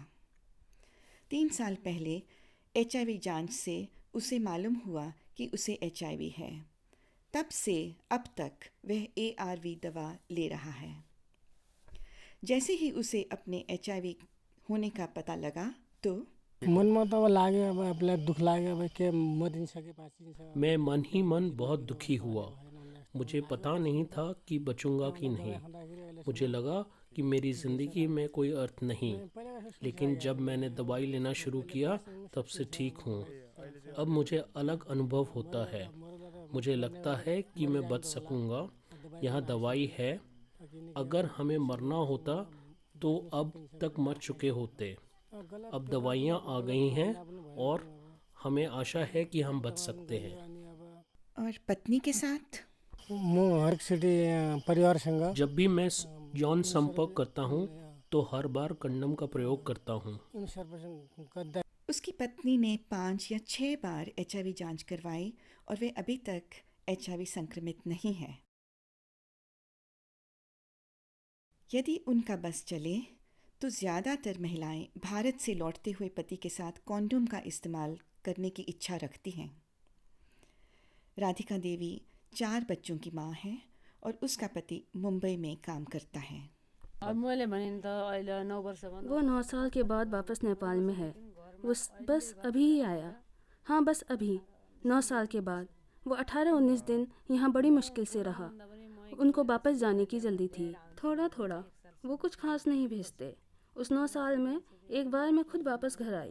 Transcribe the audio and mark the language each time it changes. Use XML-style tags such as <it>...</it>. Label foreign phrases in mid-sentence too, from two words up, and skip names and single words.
<hi>3 साल पहले HIV जांच से उसे मालूम हुआ कि उसे HIV है। तब से अब तक वह ARV दवा ले रहा है। जैसे ही उसे अपने HIV होने का पता लगा तो</hi> <ne>मनमा त अब लाग्यो, अब आफूलाई दुःख लाग्यो, अब के मरिन्छ कि बाँचिन्छ।</ne> <hi>मैं मन ही मन बहुत दुखी हुआ। मुझे पता नहीं था कि बचूंगा कि नहीं। मुझे लगा कि मेरी ज़िंदगी में कोई अर्थ नहीं, लेकिन जब मैंने दवाई लेना शुरू किया तब से ठीक हूँ। अब मुझे अलग अनुभव होता है। मुझे लगता है कि मैं बच सकूँगा। यहाँ दवाई है। अगर हमें मरना होता तो अब तक मर चुके होते। अब दवाइयाँ आ गई हैं और हमें आशा है कि हम बच सकते हैं। और पत्नी के साथ</hi> <ne>म हरेकचोटि परिवारसँग</ne> <hi>जब भी मैं यौन संपर्क करता हूँ तो हर बार कंडोम का प्रयोग करता हूँ।</hi> <ne>गर्दा</ne> <hi>उसकी पत्नी ने 5 या 6 बार HIV जांच करवाई और वे अभी तक HIV संक्रमित नहीं है। यदि उनका बस चले तो ज़्यादातर महिलाएं भारत से लौटते हुए पति के साथ कॉन्डोम का इस्तेमाल करने की इच्छा रखती हैं। राधिका देवी 4 बच्चों की माँ है और उसका पति मुंबई में काम करता है।</hi> <ne>अब मैले भने नि त अहिले 9 वर्ष भन्दा</ne> <hi>वो 9 साल के बाद वापस नेपाल में है। वो बस अभी ही आया। हाँ, बस अभी 9 साल के बाद। वो 18-19 दिन यहाँ बड़ी मुश्किल से रहा। उनको वापस जाने की जल्दी थी। थोड़ा थोड़ा, वो कुछ खास नहीं भेजते। उस 9 साल में एक बार मैं खुद वापस घर आई।</hi>